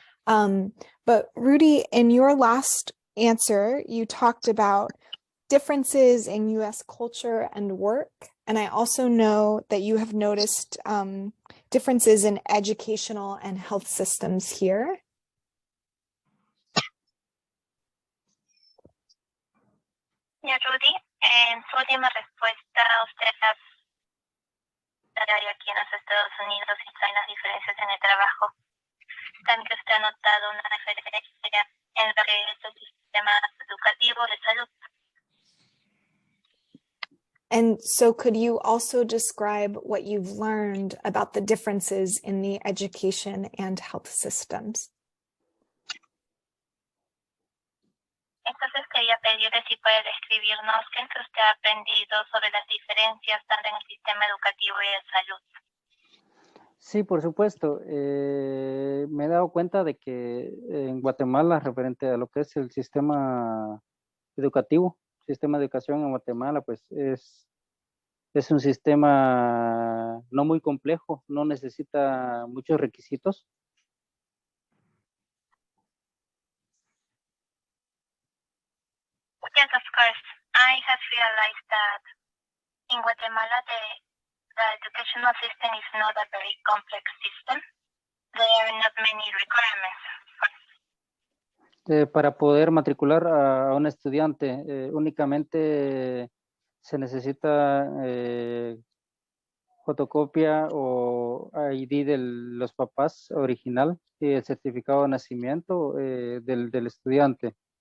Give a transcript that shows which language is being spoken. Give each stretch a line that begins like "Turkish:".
English: But Rudy, in your last answer, you talked about differences in US culture and work. And I also know that you have noticed differences in educational and health systems here.
Spanish: Ya, Rudy, en su última respuesta, usted hay aquí en los Estados Unidos y traen las diferencias en el trabajo. También usted ha notado una referencia en lo que es el sistema educativo de salud.
English: And so could you also describe what you've learned about the differences in the education and health systems?
Spanish: Entonces quería pedirle si puede describirnos qué es que usted ha aprendido sobre las diferencias tanto en el sistema educativo y de salud. Sí, por supuesto. Me he dado cuenta de que en Guatemala, referente a lo que es el sistema educativo, sistema de educación en Guatemala, pues es un sistema no muy complejo, no necesita muchos requisitos.
English: Yes, of course. I have realized that in Guatemala the educational system is not a very complex system. There are not many requirements.
Spanish: Para poder matricular a un estudiante, únicamente se necesita fotocopia o ID de los papás original y el certificado de nacimiento del estudiante.